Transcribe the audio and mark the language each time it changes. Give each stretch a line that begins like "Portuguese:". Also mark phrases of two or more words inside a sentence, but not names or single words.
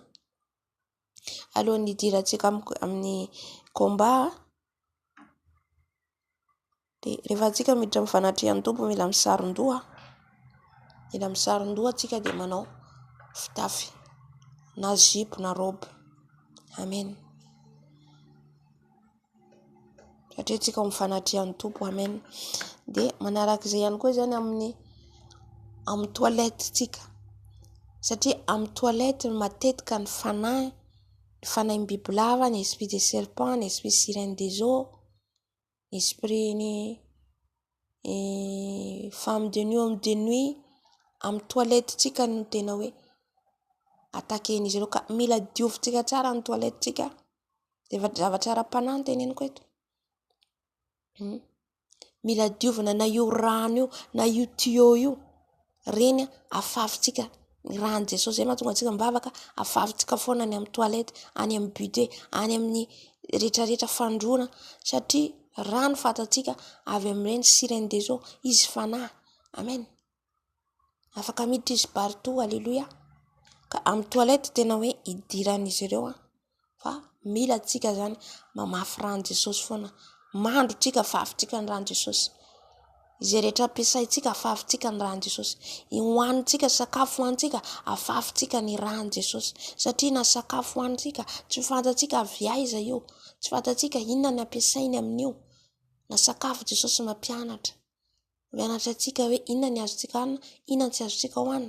Malagasy: Alohan'ny hidirantsika amin'ny combat, dia rehefa antsika miditra amin'ny fanatrehan'ny tompo, mila misaron-doha antsika dia manao fitafy na zipo na robe, amen, satria antsika mifanatrehan'ny tompo, amen. Dia manarak'izay ihany koa zany amin'ny toilette tsika, satria amin'ny toilette matetika ny fanahy bibilava, ny
French: esprit de serpent,
Malagasy: ny
French: esprit sirène des eaux,
Malagasy: ny esprit ny
French: femme de nuit, homme de nuit,
Malagasy: amin'ny toilette tsika no tena hoe attaquen'izy ireo, ka mila diovintsika tsara ny toilette tsika, dia zavatra ara-panahy teneniko eto, mila diovina, na io rano io, na io tuyau io, reny afafintsika ny rano Jesosy, zay mahatonga antsika mivavaka, afafintsika foana any amin'ny toilette, any amin'ny bidet, any amin'ny rehetrarehetra fandroana, satria rano fatantsika avy amin'ireny
French: sirène des eaux,
Malagasy: izy fanahy, amen, afaka miditra izy partout, alléluia. Ka amin'ny toilette tena hoe idiran'izy ireo, fa mila tsika zany mamafy rano Jesosy foana, mandrotsika afafintsika ny rano Jesosy, izay rehetra ampiasaintsika afafintsika ny rano Jesosy, hohanintsika sakafo hohanintsika afafintsika ny rano Jesosy, satria na sakafo hohanintsika tsy fantatsika avy aiza io, tsy fantatsika inona ny ampiasainy amin'io, na sakafo Jesosy mampianatra antsika hoe inona ny azontsika hanina, inona tsy azontsika hohanina.